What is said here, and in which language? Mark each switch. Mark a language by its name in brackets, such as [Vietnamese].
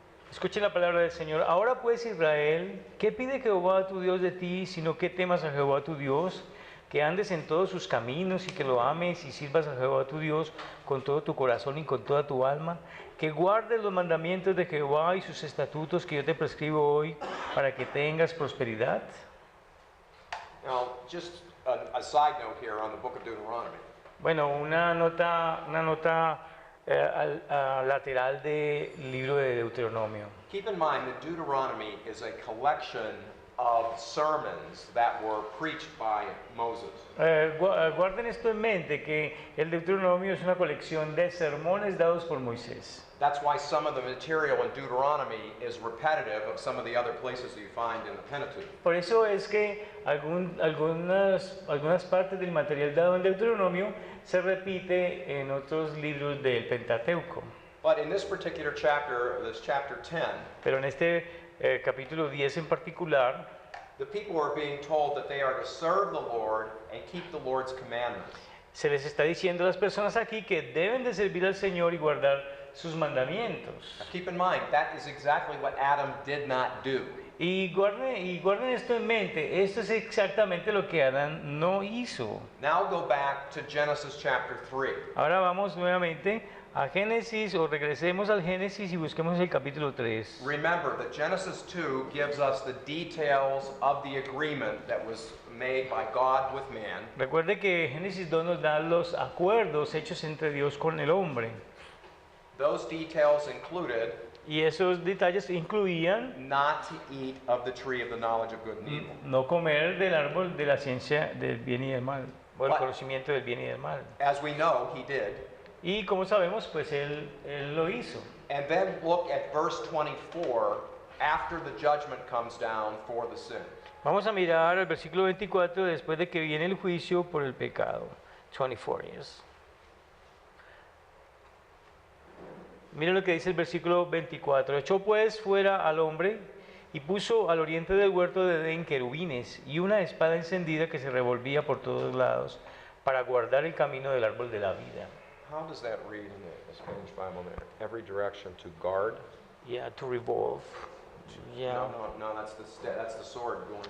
[Spanish] Escuchen la palabra del Señor. Ahora pues, Israel, ¿qué pide Jehová tu Dios de ti, sino que temas a Jehová tu Dios, que andes en todos sus caminos y que lo ames y sirvas a Jehová tu Dios con todo tu corazón y con toda tu alma, que guardes los mandamientos de Jehová y sus estatutos que yo te prescribo hoy para que tengas prosperidad? [English] Now, just a side note here on the book of Deuteronomy. [Spanish] Bueno, una nota lateral del libro de Deuteronomio. [English] Keep in mind that Deuteronomy is a collection of sermons that were preached by Moses. [Spanish] Guarden esto en mente, que el Deuteronomio es una colección de sermones dados por Moisés. [English] That's why some of the material in Deuteronomy is repetitive of some of the other places that you find in the Pentateuch. [Spanish] Por eso es que algunas partes del material dado en Deuteronomio se repite en otros libros del Pentateuco. [English] But in this particular chapter, this chapter 10, [Spanish] Pero en este capítulo 10 en particular, [English] the people are being told that they are to serve the Lord and keep the Lord's commandments. [Spanish] se les está diciendo a las personas aquí que deben de servir al Señor y guardar sus mandamientos. [English] Now keep in mind, that is exactly what Adam did not do. [Spanish] Y guarden esto en mente, esto es exactamente lo que Adán no hizo. [English] Now go back to Genesis chapter 3. [Spanish] Ahora vamos nuevamente a Génesis, o regresemos al Génesis y busquemos el capítulo 3. [English] Remember that Genesis 2 gives us the details of the agreement that was made by God with man. [Spanish] Recuerde que Génesis 2 nos da los acuerdos hechos entre Dios con el hombre. [English] Those details included [Spanish] Y esos detalles incluían [English] not to eat of the tree of the knowledge of good and evil. [Spanish] no comer del árbol de la ciencia del bien y del mal, o el [English] What? [Spanish] conocimiento del bien y del mal. [English] As we know, he did. [Spanish] Y como sabemos, pues él lo hizo. [English] And then look at verse 24 after the judgment comes down for the sin. [Spanish] Vamos a mirar el versículo 24 después de que viene el juicio por el pecado. [English] 24 years. [Spanish] Mira lo que dice el versículo 24. Echó pues fuera al hombre y puso al oriente del huerto de Edén querubines y una espada encendida que se revolvía por todos lados para guardar el camino del árbol de la vida. [English] How does that read in the Spanish Bible there? Every direction to guard? Yeah, to revolve. Yeah. No, that's the sword going.